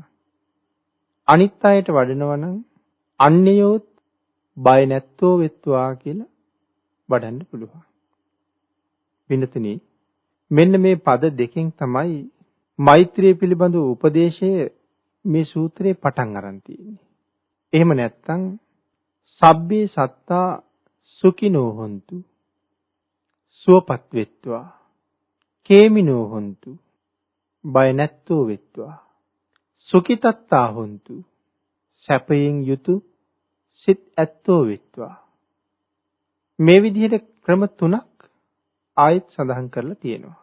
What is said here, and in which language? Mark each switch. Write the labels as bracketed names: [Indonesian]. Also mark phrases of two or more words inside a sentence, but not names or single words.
[Sinhala] අනිත් අයට වඩනවා නම් අන්‍යයෝත් බය නැත්තෝ වෙත්වා කියලා වඩන්න පුළුවන්. පින්නතුනි මෙන්න මේ පද දෙකෙන් තමයි මෛත්‍රිය පිළිබඳ උපදේශය මේ සූත්‍රයේ පටන් අරන් තියෙන්නේ. එහෙම නැත්නම් [Pali] සබ්බේ සත්තා සුඛිනෝ හොන්තු [Sinhala] සුවපත් වෙත්වා [Pali] කේමිනෝ හොන්තු. [Sinhala] බය නැත්තෝ වෙත්වා. [Pali] සුඛිතත්තා හොන්තු. [Sinhala] සැපයෙන් යුතු සිත් ඇත්තෝ වෙත්වා. මේ විදිහට ක්‍රම තුනක් ආයත් සඳහන් කරලා තියෙනවා.